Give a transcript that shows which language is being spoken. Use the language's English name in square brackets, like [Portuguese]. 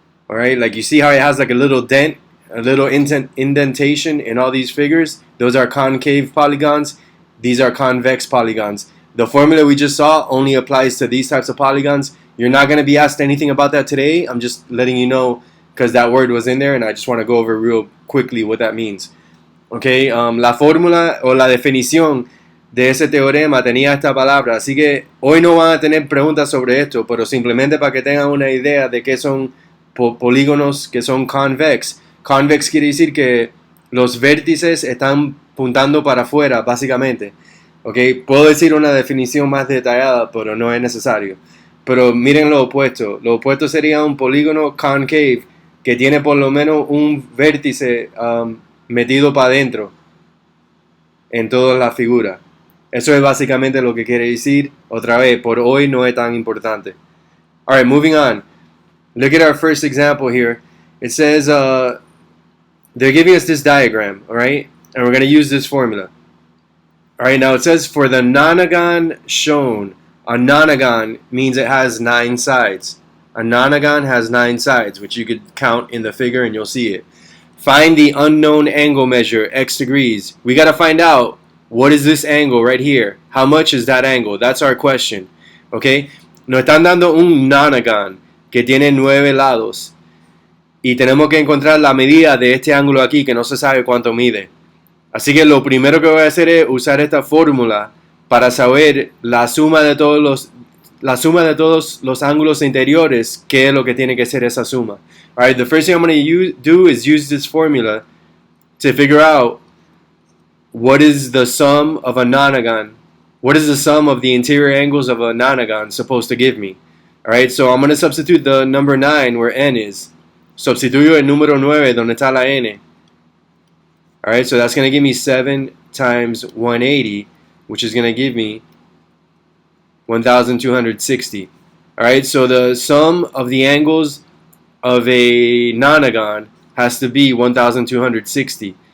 [English] Alright, like you see how it has like a little dent, a little indentation in all these figures? Those are concave polygons. These are convex polygons. The formula we just saw only applies to these types of polygons. You're not going to be asked anything about that today. I'm just letting you know because that word was in there and I just want to go over real quickly what that means. [Spanish] Okay, la fórmula o la definición de ese teorema tenía esta palabra, así que hoy no van a tener preguntas sobre esto, pero simplemente para que tengan una idea de qué son polígonos que son convex. Convex quiere decir que los vértices están puntando para afuera, básicamente. ¿Ok? Puedo decir una definición más detallada, pero no es necesario. Pero miren lo opuesto. Lo opuesto sería un polígono concave que tiene por lo menos un vértice metido para adentro en toda la figura. Eso es básicamente lo que quiere decir. Otra vez, por hoy no es tan importante. [English] Alright, moving on. Look at our first example here. It says they're giving us this diagram, alright? And we're going to use this formula. Alright, now it says for the nonagon shown. A nonagon means it has 9 sides. A nonagon has 9 sides, which you could count in the figure and you'll see it. Find the unknown angle measure, x degrees. We got to find out, what is this angle right here? How much is that angle? That's our question. Okay? [Spanish] Nos están dando un nonagon que tiene 9 lados. Y tenemos que encontrar la medida de este ángulo aquí que no se sabe cuánto mide. Así que lo primero que voy a hacer es usar esta fórmula para saber la suma de todos los ángulos interiores, qué es lo que tiene que ser esa suma. [English] Alright, the first thing I'm going to do is use this formula to figure out what is the sum of a nonagon. What is the sum of the interior angles of a nonagon supposed to give me? Alright, so I'm going to substitute the number 9 where n is. [Spanish] Sustituyo el número 9 donde está la n. [English] Alright, so that's going to give me 7 times 180, which is going to give me 1,260. Alright, so the sum of the angles of a nonagon has to be 1,260.